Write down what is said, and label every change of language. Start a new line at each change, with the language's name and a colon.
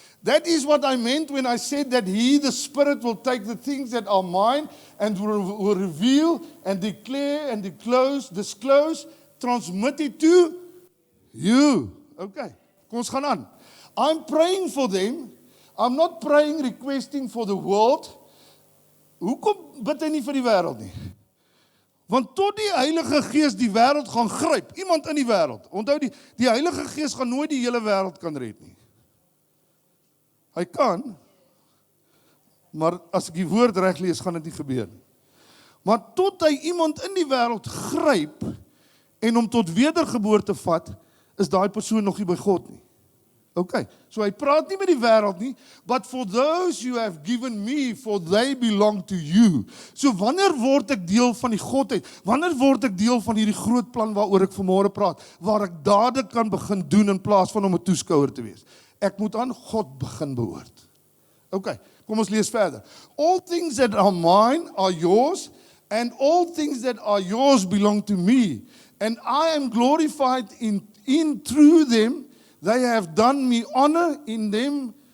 English: That is what I meant when I said that he, the Spirit, will take the things that are mine and will reveal and declare and disclose, transmit it to you.
Afrikaans: Okay, kom ons gaan aan.
English: I'm praying for them. I'm not praying, requesting for the world.
Afrikaans: Hoekom bid hy nie vir die wêreld nie? Want tot die Heilige Gees die wêreld gaan gryp, iemand in die wêreld. Onthou die Heilige Gees gaan nooit die hele wêreld kan red nie. Hy kan, maar as ek die woord reg lees, gaan dit nie gebeur nie. Maar tot hy iemand in die wêreld gryp en hom tot wedergeboorte vat, is daai persoon nog nie by God nie.
English: Okay,
Afrikaans: so hy praat nie met die wêreld nie,
English: but for those you have given me, for they belong to you.
Afrikaans: So wanneer word ek deel van die Godheid? Wanneer word ek deel van hierdie groot plan waaroor ek vanmôre praat, waar ek dade kan begin doen in plaas van om 'n toeskouer te wees? Ek moet aan God begin behoort. Okay, kom ons lees verder.
English: All things that are mine are yours, and all things that are yours belong to me. And I am glorified in through them. They have done me honor in them.